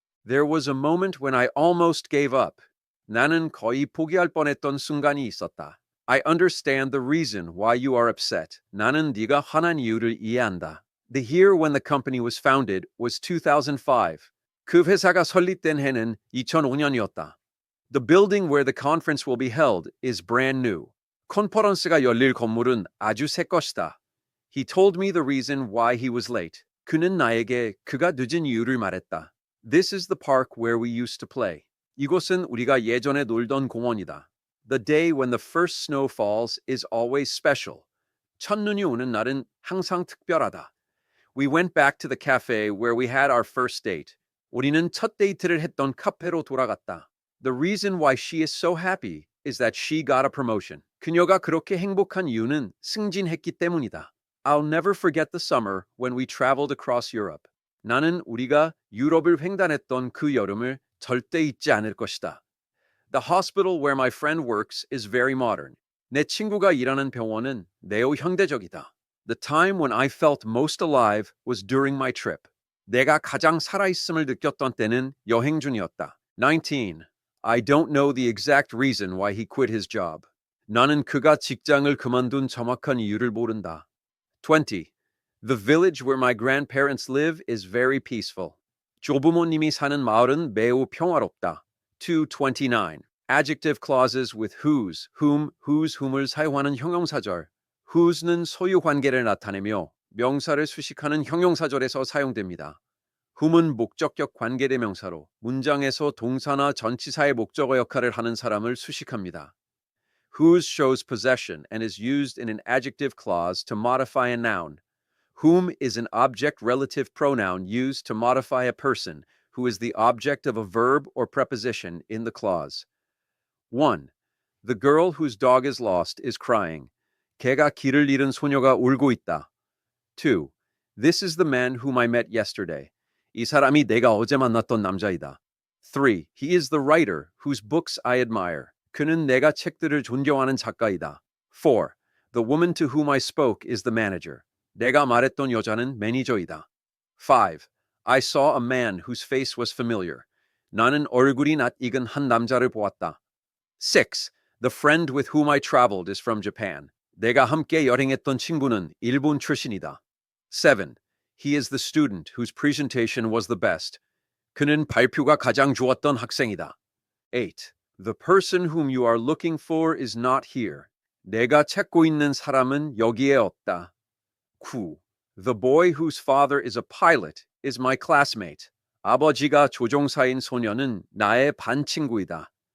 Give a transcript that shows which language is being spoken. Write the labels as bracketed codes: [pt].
[en] There was a moment when I almost gave up. [ko] 나는 거의 포기할 뻔했던 순간이 있었다. [en] I understand the reason why you are upset. [ko] 나는 네가 화난 이유를 이해한다. [en] The year when the company was founded was 2005. [ko] 그 회사가 설립된 해는 2005년이었다. [en] The building where the conference will be held is brand new. [ko] 컨퍼런스가 열릴 건물은 아주 새 것이다. [en] He told me the reason why he was late. [ko] 그는 나에게 그가 늦은 이유를 말했다. [en] This is the park where we used to play. [ko] 이곳은 우리가 예전에 놀던 공원이다. [en] The day when the first snow falls is always special. [ko] 첫눈이 오는 날은 항상 특별하다. [en] We went back to the cafe where we had our first date. [ko] 우리는 첫 데이트를 했던 카페로 돌아갔다. [en] The reason why she is so happy is that she got a promotion. [ko] 그녀가 그렇게 행복한 이유는 승진했기 때문이다. [en] I'll never forget the summer when we traveled across Europe. [ko] 나는 우리가 유럽을 횡단했던 그 여름을 절대 잊지 않을 것이다. [en] The hospital where my friend works is very modern. [ko] 내 친구가 일하는 병원은 매우 현대적이다. [en] The time when I felt most alive was during my trip. [ko] 내가 가장 살아있음을 느꼈던 때는 여행 중이었다. [en] 19. I don't know the exact reason why he quit his job. [ko] 나는 그가 직장을 그만둔 정확한 이유를 모른다. [en] 20. The village where my grandparents live is very peaceful. [ko] 조부모님이 사는 마을은 매우 평화롭다. [en] 229. Adjective clauses with whose, whom, whose, whom을 [ko] 사용하는 형용사절. whose는 소유 관계를 나타내며 명사를 수식하는 형용사절에서 사용됩니다. whom은 목적격 관계대명사로 문장에서 동사나 전치사의 목적어 역할을 하는 사람을 수식합니다. [en] whose shows possession and is used in an adjective clause to modify a noun. Whom is an object relative pronoun used to modify a person who is the object of a verb or preposition in the clause. 1. The girl whose dog is lost is crying. [ko] 개가 길을 잃은 소녀가 울고 있다. [en] 2. This is the man whom I met yesterday. [ko] 이 사람이 내가 어제 만났던 남자이다. [en] 3. He is the writer whose books I admire. [ko] 그는 내가 책들을 존경하는 작가이다. [en] 4. The woman to whom I spoke is the manager. [ko] 내가 말했던 여자는 매니저이다. [en] 5. I saw a man whose face was familiar. [ko] 나는 얼굴이 낯익은 한 남자를 보았다. [en] 6. The friend with whom I traveled is from Japan. [ko] 내가 함께 여행했던 친구는 일본 출신이다. [en] 7. He is the student whose presentation was the best. [ko] 그는 발표가 가장 좋았던 학생이다. [en] 8. The person whom you are looking for is not here. [ko] 내가 찾고 있는 사람은 여기에 없다. [en] 9. The boy whose father is a pilot is my classmate. [ko] 아버지가 조종사인 소녀는 나의 반 친구이다.